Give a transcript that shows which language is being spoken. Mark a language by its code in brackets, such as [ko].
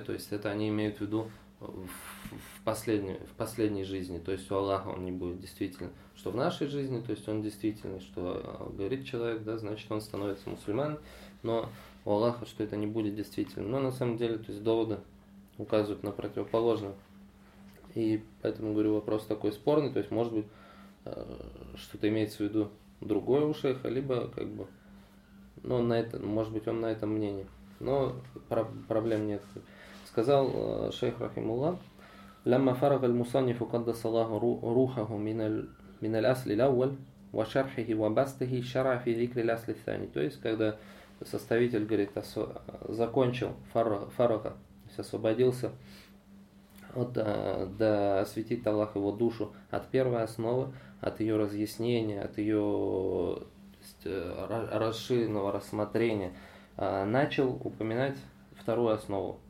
[ru] То есть это они имеют в виду в последней жизни, то есть у Аллаха он не будет действительно, что в нашей жизни, то есть он действительно, что говорит человек, да, значит он становится мусульман, но у Аллаха, что это не будет действительно. Но на самом деле, то есть доводы указывают на противоположное. И поэтому говорю, вопрос такой спорный, то есть может быть что-то имеется в виду другое у шейха, либо как бы, ну, на это, может быть, он на этом мнении. Но проблем нет. Сказал шейх рахимулла, [ar] لما فرغ المصنف قدس الله روحه من الأصل الأول وشرحه وبسطه شرع في ذكر الأصل الثاني. [ru] То есть когда составитель говорит, закончил фарага, то есть освободился от да осветит Аллах его душу от первой основы, от ее разъяснения, от ее расширенного рассмотрения, начал упоминать вторую основу.